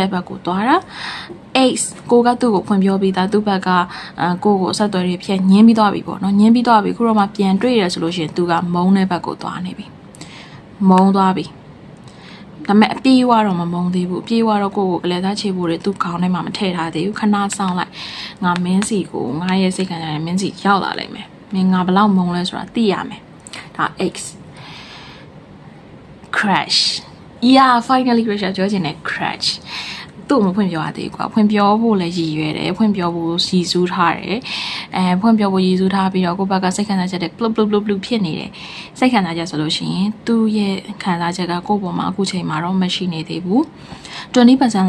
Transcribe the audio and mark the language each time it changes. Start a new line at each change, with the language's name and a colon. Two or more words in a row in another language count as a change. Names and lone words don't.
Burmese: တဲ့ဘက်ကိုသွားတာ ace ကိုကသူ့ကိုဖွင့်ပြောပြီးသားသူ့ဘက်ကကိုကိုဆက်သွယ်ရဖြတ်ညင်းပြီးသွားပြီပေါ့နော်ညင်းပြီးသွားပြီခုတော့မှပြန်တွေ့ရဆိုလို့ရှိရင်သူကမုန်းတဲ့ဘက်ကိုသွားနေပြီမုန်းသွားပြီဒါပေမဲ့အပြေးဝတော့မမုန်းသေးဘူးအပြေးဝတော့ကိုကလည်းသားချေဖို့တွေသူ့ခေါင်းထဲမှာမထည့်ထားသေးဘူးခဏဆောင်လိုက်ငါမင်းစီကိုငါရဲ့စိတ်ခံရတဲ့မင်းစီရောက်လာလိမ့်မယ်မင်းငါဘလောက်မုန်းလဲဆိုတာသိရမယ်ဒါ X
English: crash yeah finally crash
Burmese: ပြောချင်တယ် crash သူ့မဖွင့်ပြောရသေးကွာဖွင့်ပြောဖို့လည်းရည်ရွယ်တယ်ဖွင့်ပြောဖို့ရည်စူးထားတယ်ဖွင့်ပြောဖို့ရည်စူးထားပြီးတော့ကိုယ့်ဘက်ကစိတ်ခံစားချက် တွေ plop ဖြစ်နေတယ်စိတ်ခံစားချက်ဆိုလို့ရှိရင်သူ့ရဲ့ခံစားချက်ကကိုယ့်ပေါ်မှာအခုချိန်မှာတော့မရှိနေသေးဘူး 20%